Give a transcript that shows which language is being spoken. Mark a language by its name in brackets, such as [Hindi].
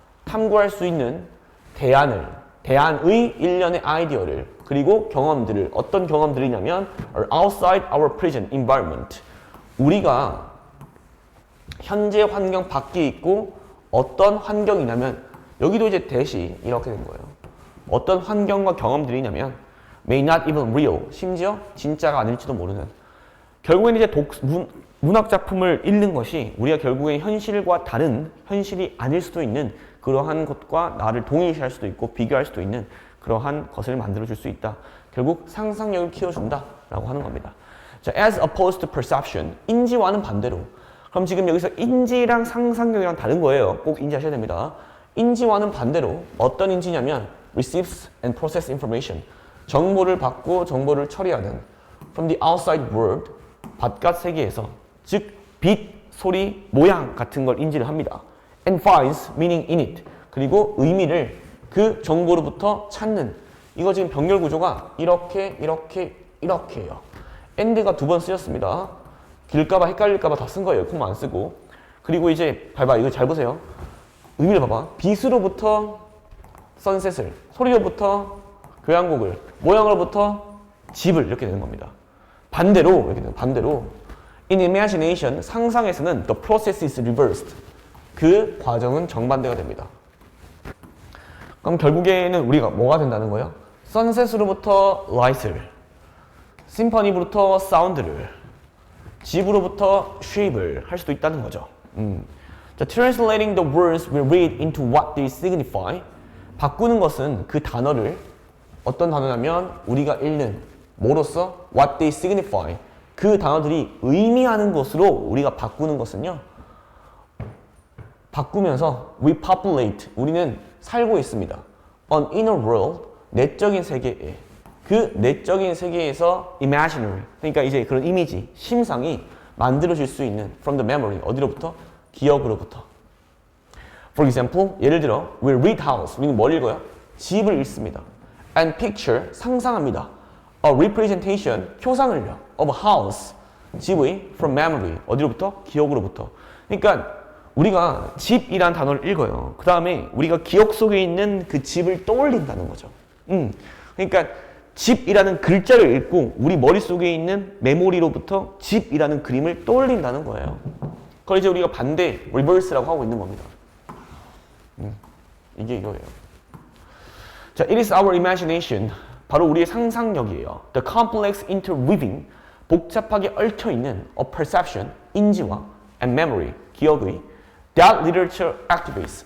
[Korean] 탐구할 수 있는 대안의 일련의 아이디어를 그리고 경험들을 어떤 경험들이냐면 [English] outside our present environment. [Korean] 우리가 현재 환경 밖에 있고 어떤 환경이냐면 여기도 이제 대시 이렇게 된 거예요. 어떤 환경과 경험들이냐면 [English] may not even real. [Korean] 심지어 진짜가 아닐지도 모르는. 결국에는 이제 문학 작품을 읽는 것이 우리가 결국엔 현실과 다른 현실이 아닐 수도 있는 그러한 것과 나를 동일시할 수도 있고 비교할 수도 있는 그러한 것을 만들어줄 수 있다. 결국 상상력을 키워준다라고 하는 겁니다. [English] 자, as opposed to perception, [Korean] 인지와는 반대로. 그럼 지금 여기서 인지랑 상상력이랑 다른 거예요. 꼭 인지하셔야 됩니다. 인지와는 반대로 어떤 인지냐면 [English] receives and process information. [Korean] 정보를 받고 정보를 처리하는 [English] from the outside world, [Korean] 바깥 세계에서 즉 빛, 소리, 모양 같은 걸 인지를 합니다. [English] and finds meaning in it. [Korean] 그리고 의미를 그 정보로부터 찾는. 이거 지금 병렬 구조가 이렇게예요. and가 2번 쓰였습니다. 길까봐 헷갈릴까봐 다 쓴 거예요. 콤마 안 쓰고. 그리고 이제 봐봐, 이거 잘 보세요. 의미를 봐봐. 빛으로부터 선셋을, 소리로부터 교향곡을, 모양으로부터 집을 이렇게 되는 겁니다. 반대로 이렇게 돼요. 반대로 [English] in imagination, [Korean] 상상에서는 [English] the process is reversed. [Korean] 그 과정은 정반대가 됩니다. 그럼 결국에는 우리가 뭐가 된다는 거예요? 선셋으로부터 light을, 심포니부터 사운드를, 집으로부터 shape을 할 수도 있다는 거죠. [English] 자, translating the words we read into what they signify. [Korean] 바꾸는 것은 그 단어를 어떤 단어냐면 우리가 읽는 뭐로서 [English] what they signify. [Korean] 그 단어들이 의미하는 것으로 우리가 바꾸는 것은요. 바꾸면서 repopulate. 우리는 살고 있습니다. [English] an inner world. [Korean] 내적인 세계에. 그 내적인 세계에서 imaginary. 그러니까 이제 그런 이미지, 심상이 만들어질 수 있는 [English] from the memory. [Korean] 어디로부터? 기억으로부터. [English] For example, [Korean] 예를 들어 [English] we read house. [Korean] 우리는 뭘 읽어요? 집을 읽습니다. [English] and picture. [Korean] 상상합니다. [English] a representation. [Korean] 표상을요. [English] of a house. [Korean] 집의 [English] from memory. [Korean] 어디로부터? 기억으로부터. 그러니까 우리가 집이란 단어를 읽어요. 그 다음에 우리가 기억 속에 있는 그 집을 떠올린다는 거죠. 그러니까 집이라는 글자를 읽고 우리 머릿속에 있는 메모리로부터 집이라는 그림을 떠올린다는 거예요. 그걸 이제 우리가 반대, 리버스라고 하고 있는 겁니다. 이게 이거예요. [English] 자, it is our imagination. [Korean] 바로 우리의 상상력이에요. [English] The complex interweaving. [Korean] 복잡하게 얽혀있는 [English] a perception, [Korean] 인지와 [English] and memory, [Korean] 기억의 [English] that literature activates.